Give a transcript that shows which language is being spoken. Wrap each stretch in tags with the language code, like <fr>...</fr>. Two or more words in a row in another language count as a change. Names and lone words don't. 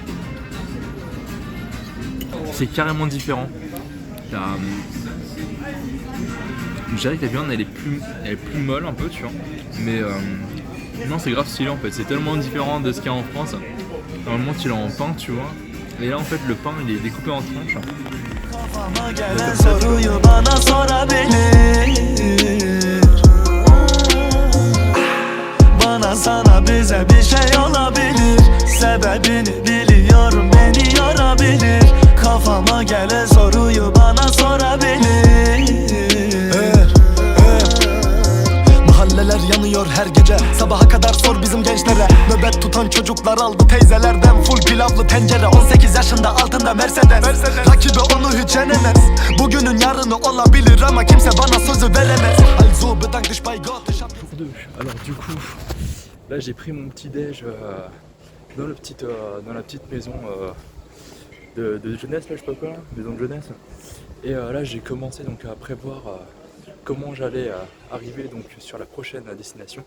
<fr>C'est carrément différent. Je dirais que la viande elle est plus molle un peu, tu vois. Mais non, c'est grave stylé en fait. C'est tellement différent de ce qu'il y a en France. Normalement tu l'as en pain, tu vois. Et là en fait le pain il est découpé en tranches.</fr> <tr>Kafama gelen soruyu bana sorabilir. Bana sana bize bir şey olabilir. Sebebini biliyorum, beni yorabilir. Kafama gelen soruyu bana sorabilir. Mahalleler yanıyor her gece. Sabaha kadar sor bizim gençlere. Nöbet tutan çocuklar aldı teyzelerden full pilavlı tencere. 18 yaşında altında Mercedes. Rakibi onu hiç yenemez. Bugünün yarını olabilir ama kimse bana sözü veremez.</tr> <de>Also bedank dich bei Gott.</de> <fr>Jour 2. Alors du coup, là j'ai pris mon petit déj dans la petite maison de jeunesse, là je sais pas quoi, là, maison de jeunesse. Et là j'ai commencé donc à prévoir comment j'allais arriver donc sur la prochaine destination.</fr>